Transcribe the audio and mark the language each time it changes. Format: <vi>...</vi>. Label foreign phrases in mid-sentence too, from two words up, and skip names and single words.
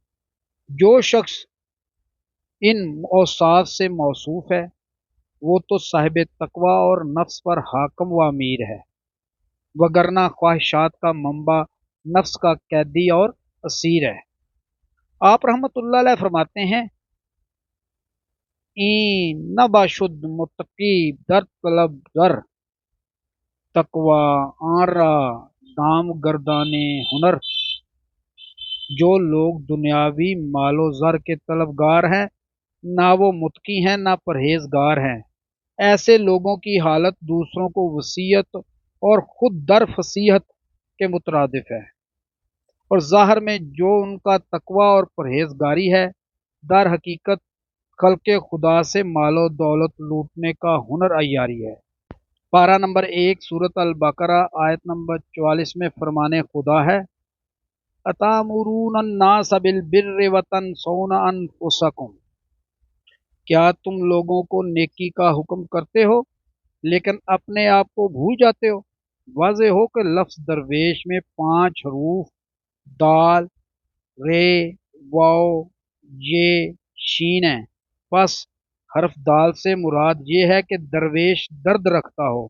<ur>جو شخص ان اوصاف سے موصوف ہے وہ تو صاحب تقوی اور نفس پر حاکم و امیر ہے، وگرنہ خواہشات کا منبع نفس کا قیدی اور اسیر ہے۔ آپ رحمۃ اللہ علیہ فرماتے ہیں،</ur> <fa>این نباشد متقی در طلب در تقوی آن را دام گردان ہنر۔</fa> <ur>جو لوگ دنیاوی مال و زر کے طلبگار ہیں، نہ وہ متقی ہیں نہ پرہیزگار ہیں، ایسے لوگوں کی حالت دوسروں کو وصیت اور خود در فصیحت کے مترادف ہے، اور ظاہر میں جو ان کا تقوی اور پرہیزگاری ہے، در حقیقت خلق خدا سے مال و دولت لوٹنے کا ہنر عیاری ہے۔ پارہ نمبر 1 سورۃ البقرہ آیت نمبر 44 میں فرمانے خدا ہے،</ur> <ar>اتامرون الناس بالبر وتنسون انفسکم،</ar> <ur>کیا تم لوگوں کو نیکی کا حکم کرتے ہو لیکن اپنے آپ کو بھول جاتے ہو۔ واضح ہو کہ لفظ درویش میں 5 حروف دال، رے، واو، یہ، شین ہیں، پس حرف دال سے مراد یہ ہے کہ درویش درد رکھتا ہو،</ur>